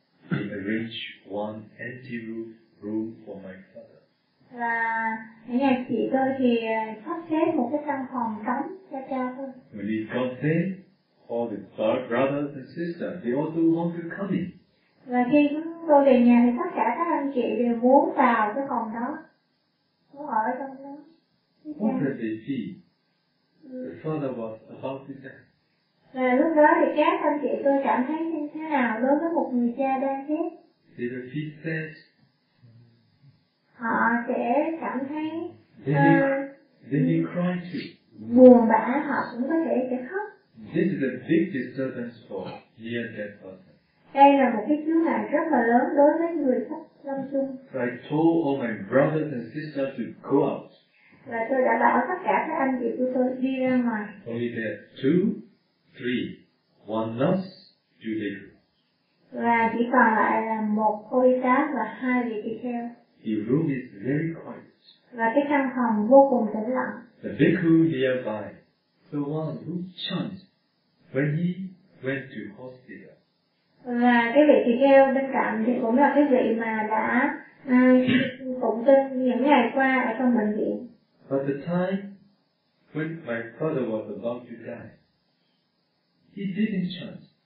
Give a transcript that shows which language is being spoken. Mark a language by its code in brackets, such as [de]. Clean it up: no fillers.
[en] to arrange one empty room for my father. [vi] Là ngày chị tôi thì sắp xếp một cái căn phòng trống cho cha tôi. [en] When he got there, all the brothers and sisters, they all do want to come in. [vi] Và khi chúng tôi về nhà thì tất cả các anh chị đều muốn vào cái phòng đó, muốn ở trong đó. [en] What did they see? The father was about to die. [vi] Và lúc đó thì các anh chị tôi cảm thấy như thế nào đối với một người cha đang chết? [en] They were feel sad. [vi] Họ sẽ cảm thấy [en] cry too. [vi] Buồn bã, họ cũng có thể sẽ khóc. [en] This is a big disturbance for near death person. [vi] Đây là một cái chướng ngại rất là lớn đối với người sắp lâm chung. [en] So I told all my brothers and sisters to go out. [vi] Và tôi đã bảo tất cả các anh chị của tôi đi ra ngoài. [en] Only there two, three, one nurse, two day room. [vi] Và chỉ còn lại là một cô y tá và hai vị tỳ kheo. [en] The room is very quiet. [vi] Và cái căn phòng vô cùng tĩnh lặng. [en] The bhikkhu nearby, the one who chants when he went to hospital. [vi] Và cái vị tỳ kheo bên cạnh thì cũng là cái vị mà đã phụng kinh những ngày qua ở trong bệnh viện. [en] But the time when my father was about to die, he didn't chant.